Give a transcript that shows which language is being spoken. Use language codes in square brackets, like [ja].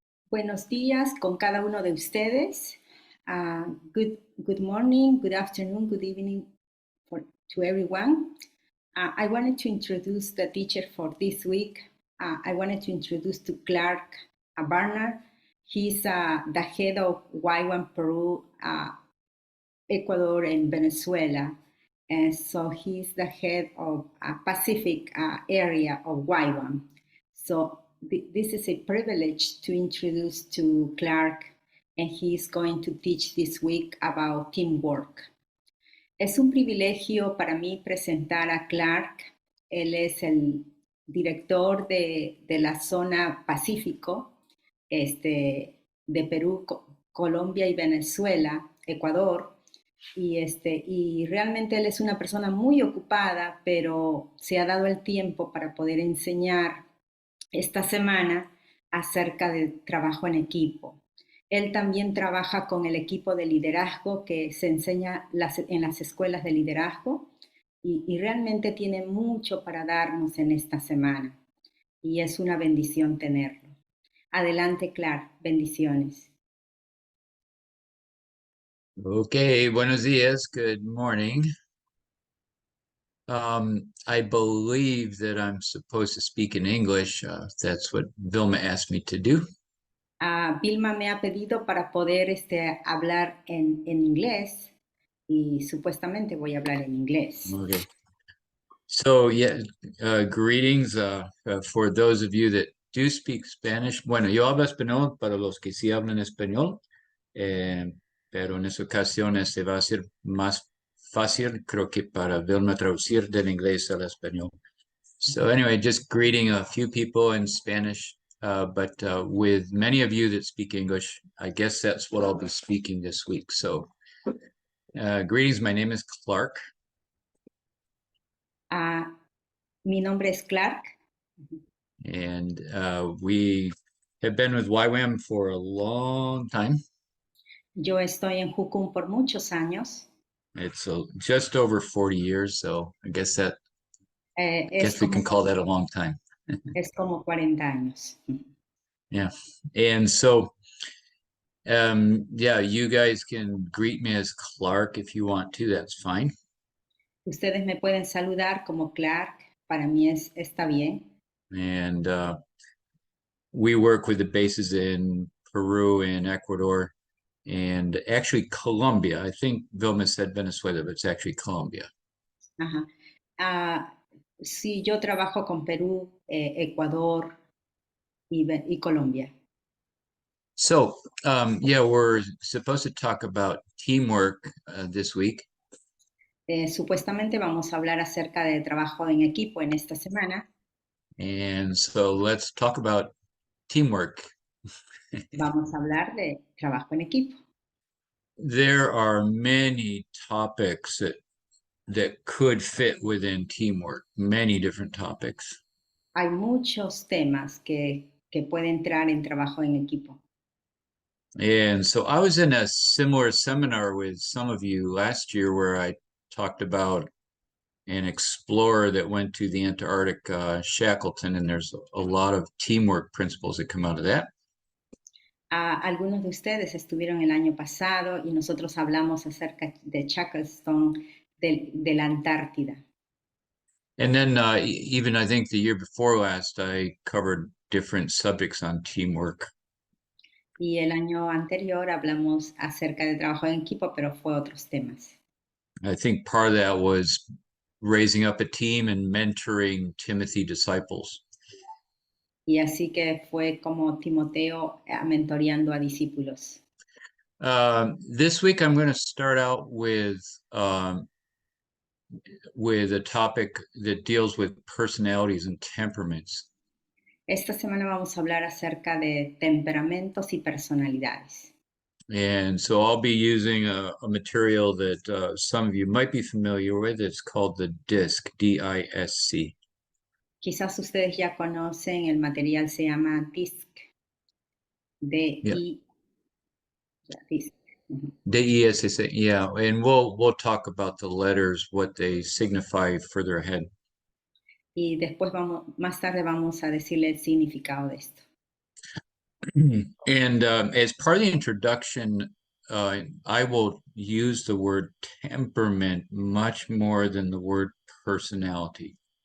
[es] Buenos días con cada uno de ustedes. [en] Good morning, good afternoon, good evening to everyone. I wanted to introduce the teacher for this week. I wanted to introduce to Clark Barnard. He's the head of Y1 Peru, Ecuador, and Venezuela. And so he's the head of Pacific area of Y1. So this is a privilege to introduce to Clark, and he's going to teach this week about teamwork. [es] Es un privilegio para mí presentar a Clark. Él es el director de la zona Pacífico, de Perú, Colombia y Venezuela, Ecuador. Y realmente él es una persona muy ocupada, pero se ha dado el tiempo para poder enseñar esta semana acerca de trabajo en equipo. Él también trabaja con el equipo de liderazgo que se enseña en las escuelas de liderazgo y realmente tiene mucho para darnos en esta semana y es una bendición tenerlo. Adelante, Clark, bendiciones. [en] Okay, [es] buenos días, [en] good morning. I believe that I'm supposed to speak in English. That's what Vilma asked me to do. [es] Vilma me ha pedido para poder hablar en inglés y supuestamente voy a hablar en inglés. [en] Okay. So, yeah, greetings for those of you that do speak Spanish. [es] Bueno, yo hablo español para los que sí hablan español, pero en esa ocasión va a ser más fácil, creo que para Vilma traducir del inglés al español. [en] So anyway, just greeting a few people in Spanish, but with many of you that speak English, I guess that's what I'll be speaking this week. So greetings, my name is Clark. [es] Mi nombre es Clark. [en] And we have been with YWAM for a long time. [es] Yo estoy en Jucum por muchos años. [en] It's just over 40 years, so I guess that we can call that a long time. [es] Es como 40 años. [en] Yeah, and so yeah, you guys can greet me as Clark if you want to, that's fine. [es] Ustedes me pueden saludar como Clark, para mí está bien. [en] And we work with the bases in Peru and Ecuador and actually Colombia. I think Vilma said Venezuela, but it's actually Colombia. Ajá. [es] Sí, yo trabajo con Perú, Ecuador y Colombia. [en] So, yeah, we're supposed to talk about teamwork this week. [es] Supuestamente vamos a hablar acerca de trabajo en equipo en esta semana. [en] And so let's talk about teamwork. [es] Vamos a hablar de trabajo en equipo. [en] There are many topics that could fit within teamwork, many different topics. [es] Hay muchos temas que pueden entrar en trabajo en equipo. [en] And so I was in a similar seminar with some of you last year where I talked about an explorer that went to the Antarctic, Shackleton, and there's a lot of teamwork principles that come out of that. [es] Algunos de ustedes estuvieron el año pasado y nosotros hablamos acerca de Shackleton de la Antártida. [en] And then even I think the year before last, I covered different subjects on teamwork. [es] Y el año anterior hablamos acerca de trabajo en equipo, pero fue otros temas. [en] I think part of that was raising up a team and mentoring Timothy disciples. [es] Y así que fue como Timoteo mentoreando a discípulos. [en] This week I'm going to start out with a topic that deals with personalities and temperaments. [es] Esta semana vamos a hablar acerca de temperamentos y personalidades. [en] And so I'll be using a material that some of you might be familiar with. It's called the DISC, D-I-S-C. [es] Quizás ustedes ya conocen, el material se llama DISC, D-I, DISC. [en] DESS, yeah, and we'll talk about the letters, what they signify further ahead. [es] Y después más tarde vamos a decirle el significado de esto. [en] And as part of the introduction, I will use the word temperament much more than the word personality.